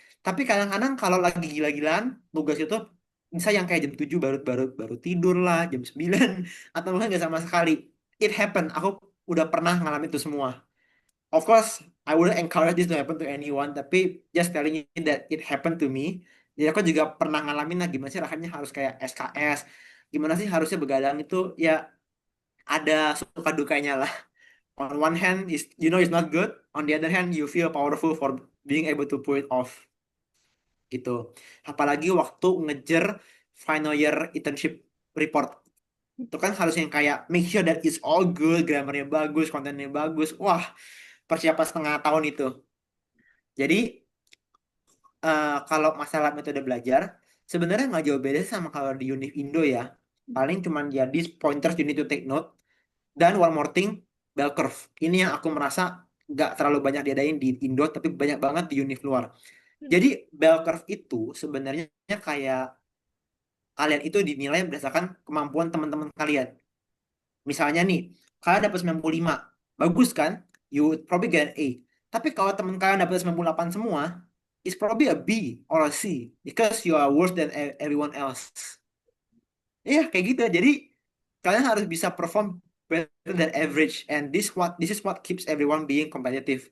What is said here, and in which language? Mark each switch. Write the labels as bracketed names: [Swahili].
[Indonesian] Tapi kadang-kadang kalau lagi gila-gilaan, tugas itu bisa yang kayak jam 7 baru baru baru tidur lah, jam 9 atau mungkin nggak sama sekali. [English] It happen. [Indonesian] Aku udah pernah ngalamin itu semua. [English] Of course, I wouldn't encourage this to happen to anyone, tapi just telling you that it happened to me. [Indonesian] Jadi aku juga pernah ngalamin lah gimana sih rasanya harus kayak SKS. Gimana sih harusnya begadang itu ya ada suka dukanya lah. [English] On one hand is you know it's not good, on the other hand you feel powerful for being able to pull it off gitu. [Indonesian] Apalagi waktu ngejar final year internship report itu kan harus yang kayak [English] make sure that it's all good, [Indonesian] grammarnya bagus, kontennya bagus. Wah, persiapan setengah tahun itu. Jadi kalau masalah metode belajar sebenarnya nggak jauh beda sama kalau di Univ Indo ya. Paling cuman ya [English] these pointers you need to take note. Dan one more thing, bell curve. [Indonesian] Ini yang aku merasa nggak terlalu banyak diadain di Indo, tapi banyak banget di univ luar. Jadi bell curve itu sebenarnya kayak kalian itu dinilai berdasarkan kemampuan teman-teman kalian. Misalnya nih, kalian dapat 95, bagus kan? [English] You would probably get an A. [Indonesian] Tapi kalau teman kalian dapat 98 semua, [English] it's probably a B or a C because you are worse than everyone else. [Indonesian] Iya, kayak gitu. Jadi kalian harus bisa [English] perform better than average and this is what keeps everyone being competitive.